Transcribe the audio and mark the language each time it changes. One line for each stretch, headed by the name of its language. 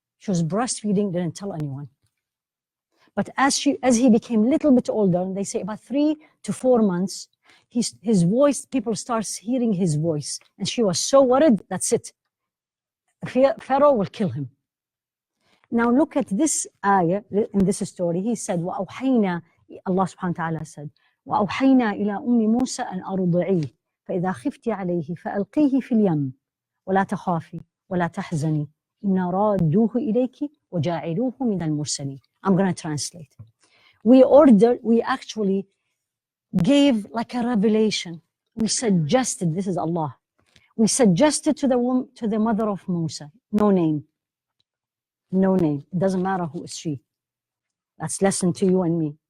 English: She was breastfeeding, didn't tell anyone. But as he became a little bit older, and they say about 3 to 4 months, his voice, people start hearing his voice. And she was so worried, that's it. Pharaoh will kill him. Now look at this ayah, in this story. He said,
Arabic: وَأَوْحَيْنَا,
English: Allah subhanahu wa ta'ala said,
Arabic: وَأَوْحَيْنَا إِلَىٰ أُمِّ مُوسَى أَنْ أَرْضِعِيهِ فَإِذَا خِفْتِ عَلَيْهِ فَأَلْقِيهِ فِي الْيَمِّ وَلَا تَخَافِي وَلَا تَحْزَنِي إِنَّا رَادُّوهُ إِلَيْكِ وَجَاعِلُوهُ مِنَ الْمُرْسَلِينَ.
English: I'm going to translate. We actually gave like a revelation. We suggested, this is Allah. We suggested to the mother of Musa, no name. No name. It doesn't matter who is she. That's lesson to you and me.